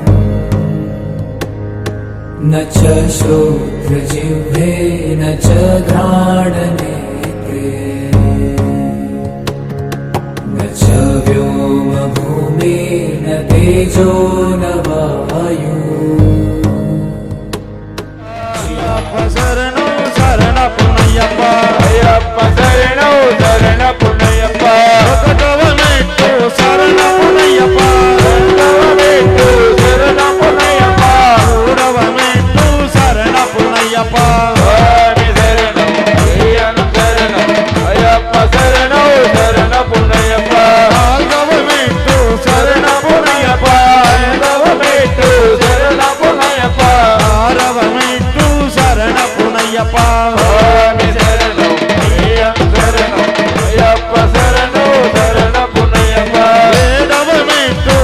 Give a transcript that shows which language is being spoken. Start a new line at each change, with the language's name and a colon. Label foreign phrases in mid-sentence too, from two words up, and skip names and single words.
Sanskrit: न च श्रोत्रजिह्वे न च घ्राणनेत्रे न च व्योमभूमिर्न तेजो न वायु
Telugu: శరణు శరణ పుణ్యప్ప అయ్యప్ప శరణు శరణ పుణ్యప్ప ఒకటవ మెట్టు శరణ పుణ్యప్ప రెండవ మెట్టు శరణ పుణ్యప్ప మూడవ మెట్టు శరణ పుణ్యప్ప స్వామి శరణం అయ్యను శరణం అయ్యప్ప శరణు శరణ పుణ్యప్ప నాలుగవ మెట్టు శరణ పుణ్యప్ప ఐదవ మెట్టు శరణ పుణ్యప్ప ఆరవ మెట్టు శరణ పుణ్యప్ప స్వామి శరణం అయ్యను శరణం అయ్యప్ప శరణు శరణ పుణ్యప్ప ఏడవ మెట్టు